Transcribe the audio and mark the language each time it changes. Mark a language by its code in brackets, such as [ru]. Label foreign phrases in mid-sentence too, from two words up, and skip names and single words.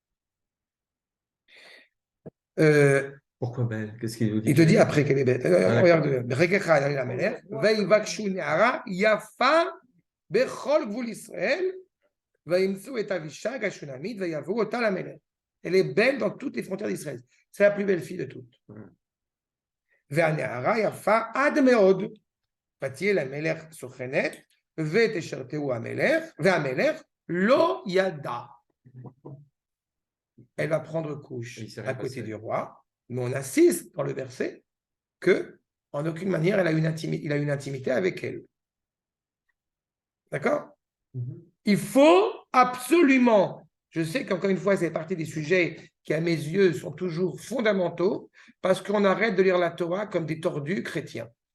[fr] Pourquoi belle? Qu'est-ce qu'il vous dit? il te dit après qu'elle est belle. Regarde, elle est belle dans toutes les frontières d'Israël. C'est la plus belle fille de toutes. [he] והנערה יפה עד מאוד. ותהיה למלך סוכנת, ותשרתהו המלך, והמלך לא ידע. [fr] elle va prendre couche Il s'est à rien côté passé. du roi, mais on insiste dans le verset que en aucune manière il a une intimité avec elle. D'accord? Il faut absolument, je sais qu'encore une fois, c'est partie des sujets qui, à mes yeux, sont toujours fondamentaux, parce qu'on arrête de lire la Torah comme des tordus chrétiens.